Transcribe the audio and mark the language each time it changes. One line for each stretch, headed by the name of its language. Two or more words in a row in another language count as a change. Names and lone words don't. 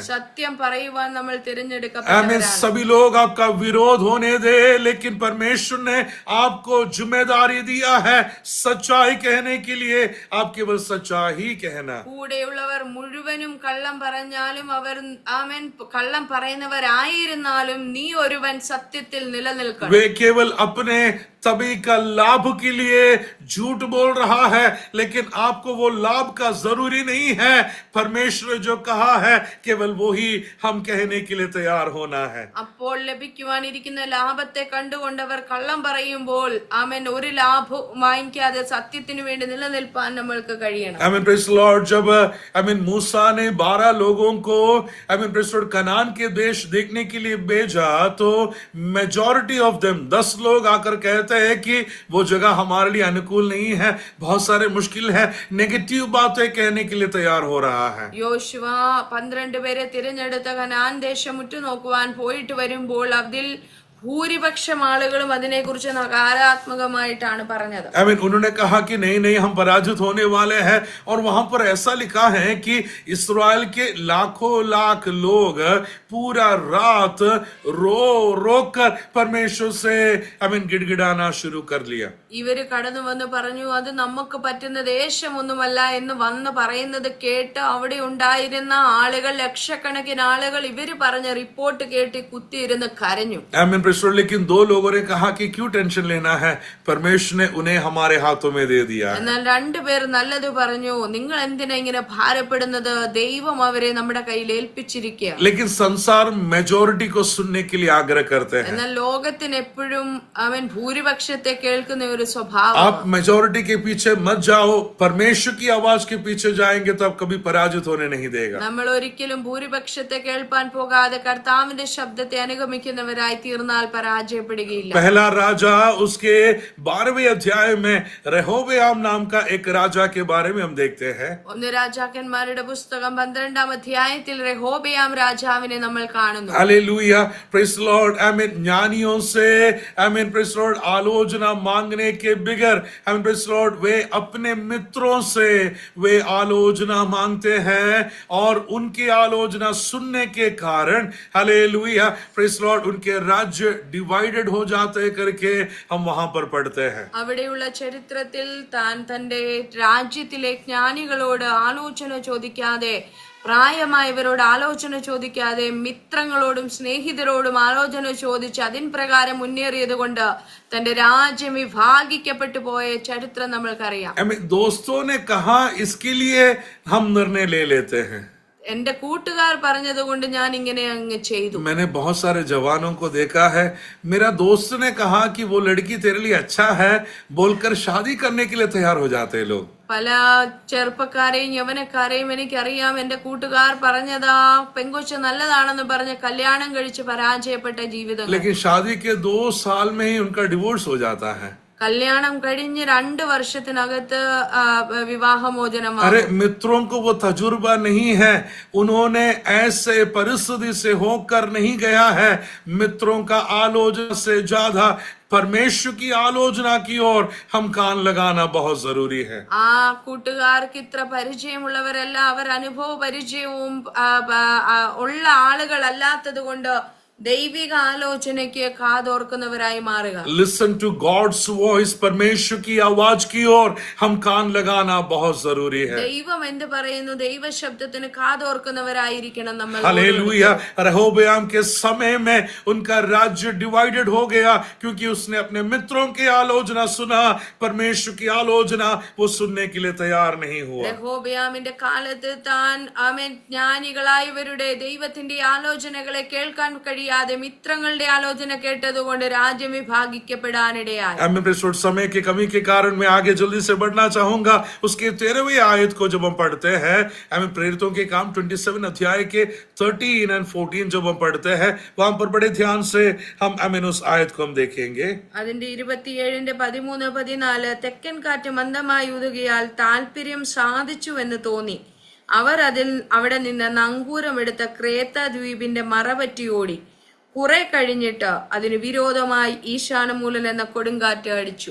Malayalam: സത്യം പറയുവാൻ നമ്മൾ
Hindi: आमीन.
Malayalam: തിരഞ്ഞെടുക്കപ്പെട്ടവരാണ്.
Hindi: सभी लोग आपका विरोध होने दे, लेकिन परमेश्वर ने आपको जिम्मेदारी दिया है सच्चाई कहने के लिए. आप केवल सच्चाई ही कहना.
Malayalam: കൂടെയുള്ളവർ മുഴുവനും കള്ളം പറഞ്ഞാലും അവർ കള്ളം പറയുന്നവരായിരുന്നാലും നീ ഒരുവൻ സത്യത്തിൽ നിലനിൽക്കണം.
Hindi: वे केवल अपने सभी का लाभ के लिए झूठ बोल रहा है, लेकिन आपको वो लाभ का जरूरी नहीं है. परमेश्वर जो कहा है केवल वो ही हम कहने के लिए तैयार होना है.
Malayalam: അപ്പോൾ ലഭിക്കുവാനിരിക്കുന്ന ലാഭത്തെ കണ്ടുകൊണ്ടവർ കള്ളം പറയുമ്പോൾ ഒരു ലാഭം വാങ്ങിക്കാതെ സത്യത്തിന് വേണ്ടി നിലനിൽപ്പാൻ നമ്മൾക്ക് കഴിയണം.
English: praise Lord.
Hindi: जब मूसा ने 12 लोगों को
English: praise Lord
Hindi: कनान के देश देखने के लिए भेजा, तो
English: majority of them
Hindi: 10 लोग आकर कहते है कि वो जगह हमारे लिए अनुकूल नहीं है, बहुत सारे मुश्किल है, नेगेटिव बातें कहने के लिए तैयार हो रहा है.
Malayalam: യോശുവ 12 പേരെ തിരഞ്ഞെടുത്ത കനാൻ ദേശം ഉറ്റുനോക്കുവാൻ പോയിട്ട് വരുമ്പോൾ അതിൽ ഭൂരിപക്ഷം ആളുകളും അതിനെക്കുറിച്ച് നകാരാത്മകമായിട്ടാണ് പറഞ്ഞത്.
Hindi: उन्होंने कहा कि नहीं हम पराजित होने वाले हैं. और वहां पर ऐसा लिखा है कि इस्राएल के लाखों लाख लोग पूरा रात रो कर परमेश्वर से गिड़गिड़ाना शुरू कर लिया.
Malayalam: ഇവര് കടന്നു വന്ന് പറഞ്ഞു, അത് നമുക്ക് പറ്റുന്ന ദേശമൊന്നുമല്ല എന്ന് വന്ന് പറയുന്നത് കേട്ട് അവിടെ ഉണ്ടായിരുന്ന ആളുകൾ, ലക്ഷക്കണക്കിന് ആളുകൾ ഇവര് പറഞ്ഞ റിപ്പോർട്ട് കേട്ട് കുത്തിയിരുന്ന് കരഞ്ഞു.
Hindi: लेकिन 2 लोगों ने कहा कि क्यों टेंशन लेना है, परमेश्वर ने उन्हें हमारे हाथों में दे दिया.
Malayalam: എന്നാൽ 2 പേർ നല്ലത് പറഞ്ഞു, നിങ്ങൾ എന്തിനാ ഇങ്ങനെ ഭാരപ്പെടുന്നത്, ദൈവം അവരെ നമ്മുടെ കയ്യിൽ ഏൽപ്പിച്ചിരിക്കുക.
Hindi: लेकिन संसार मेजॉरिटी को सुनने के लिए आग्रह करते हैं.
Malayalam: എന്നാൽ ലോകത്തിന് എപ്പോഴും ഭൂരിപക്ഷത്തെ കേൾക്കുന്ന ഒരു സ്വഭാവം.
Hindi: आप मेजॉरिटी के पीछे मत जाओ, परमेश्वर की आवाज के पीछे जाएंगे तो आप कभी पराजित होने नहीं देगा.
Malayalam: നമ്മൾ ഒരിക്കലും ഭൂരിപക്ഷത്തെ കേൾപ്പാൻ പോകാതെ കർത്താവിന്റെ ശബ്ദത്തെ അനുഗമിക്കുന്നവരായി തീർന്നാൽ പരാജയപ്പെടുകയില്ല.
Hindi: पहला राजा उसके 12वें अध्याय में रेहोबोआम नाम का एक राजा के बारे में हम देखते हैं.
Malayalam: ഒന്ന് രാജാക്കന്മാരുടെ പുസ്തകം 12-ാം അധ്യായത്തിൽ റെഹോബെയാം രാജാവിനെ നമ്മൾ കാണുന്നു.
English: hallelujah, praise Lord. amen.
Hindi: ज्ञानियों से
English: praise Lord
Hindi: आलोचना मांगने के बगैर
English: praise Lord
Hindi: वे अपने मित्रों से वे आलोचना मांगते हैं और उनकी आलोचना सुनने के कारण
English: hallelujah praise Lord
Hindi: उनके राज्य राज्य डिवाइडेड हो जाते करके हम वहां पर पढ़ते हैं.
Malayalam: അവിടെയുള്ള ചരിത്രത്തിൽ താൻ തന്റെ രാജ്യത്തിലെ ജ്ഞാനികളോട് ആലോചന ചോദിക്കാതെ, പ്രായമായവരോട് ആലോചന ചോദിക്കാതെ, മിത്രങ്ങളോടും സ്നേഹിതരോടും ആലോചന ചോദിച്ച് അതിൻ പ്രകാരം മുന്നേറിയത് കൊണ്ട് തന്റെ രാജ്യം വിഭാഗിക്കപ്പെട്ടു പോയ ചരിത്രം നമ്മൾക്കറിയാം.
Hindi: दोस्तों ने कहा इसके लिए हम निर्णय ले लेते हैं.
Malayalam: എന്റെ കൂട്ടുകാർ പറഞ്ഞത് കൊണ്ട് ഞാൻ ഇങ്ങനെ അങ്ങ് ചെയ്തു.
Hindi: मैंने बहुत सारे जवानों को देखा है, मेरा दोस्त ने कहा कि वो लड़की तेरे लिए अच्छा है बोलकर शादी करने के लिए तैयार हो जाते हैं लोग.
Malayalam: പല ചെറുപ്പക്കാരെയും യൗവനക്കാരെയും എനിക്കറിയാം. എന്റെ കൂട്ടുകാർ പറഞ്ഞതാ പെങ്കൊച്ച് നല്ലതാണെന്ന് പറഞ്ഞ് കല്യാണം കഴിച്ച് പരാജയപ്പെട്ട ജീവിതം.
Hindi: लेकिन शादी के 2 साल में ही उनका डिवोर्स हो जाता है.
Malayalam: കല്യാണം കഴിഞ്ഞ് 2 വർഷത്തിനകത്ത് വിവാഹമോചനമാണ്.
Hindi: अरे मित्रों को वो तजुर्बा नहीं है, उन्होंने ऐसे परिस्थिति से होकर नहीं गया है. मित्रों का आलोचना से ज्यादा परमेश्वर की आलोचना की ओर हम कान लगाना बहुत जरूरी है.
Malayalam: ആ കൂട്ടുകാർക്ക് ഇത്ര പരിചയമുള്ളവരല്ല, അവർ അനുഭവ പരിചയവും ഉള്ള ആളുകളല്ലാത്തത് കൊണ്ട് ദൈവിക ആലോചനയ്ക്ക് കാതോർക്കുന്നവരായി മാറുക.
English: Listen to God's voice,
Hindi: परमेश्वर की आवाज की ओर हम कान लगाना बहुत जरूरी है.
Malayalam: ദൈവം എന്ത് പറയുന്നു, ദൈവ ശബ്ദത്തിന് കാതോർക്കുന്നവരായിരിക്കണം നമ്മൾ.
Hindi: हालेलुया. रहोबयाम के समय में उनका राज्य डिवाइडेड हो गया क्योंकि उसने अपने मित्रों की आलोचना सुना, परमेश्वर की आलोचना वो सुनने के लिए तैयार नहीं हुआ.
Malayalam: യഹോബയാമിന്റെ കാലത്ത് താൻ ജ്ഞാനികളായവരുടെ ദൈവത്തിന്റെ ആലോചനകളെ കേൾക്കാൻ കഴിയാതെ മിത്രങ്ങളുടെ ആലോചന കേട്ടതുകൊണ്ട് രാജ്യം വിഭാഗിക്കപ്പെടാനിടയായി.
Hindi: समय की कमी के कारण मैं आगे जल्दी से बढ़ना चाहूंगा. उसके 13वें आयत को जब हम पढ़ते हैं, प्रेरितों के काम 27 अध्याय के 13 और 14 जब हम पढ़ते हैं, वहां पर बड़े ध्यान से हम उस आयत को हम देखेंगे.
Malayalam: അതിന്റെ 27-ന്റെ 13-14 തെക്കൻ കാറ്റ് മന്ദമായി ഊതുകയാൽ താല്പര്യം സാധിച്ചുവെന്ന് തോന്നി. അവർ അവിടെ നിന്ന് നങ്കൂരമെടുത്ത ക്രേത്ത ദ്വീപിന്റെ മറപറ്റി ഓടി. കുറെ കഴിഞ്ഞിട്ട് അതിന് വിരോധമായി ഈശാനമൂലൻ എന്ന കൊടുങ്കാറ്റ് അടിച്ചു.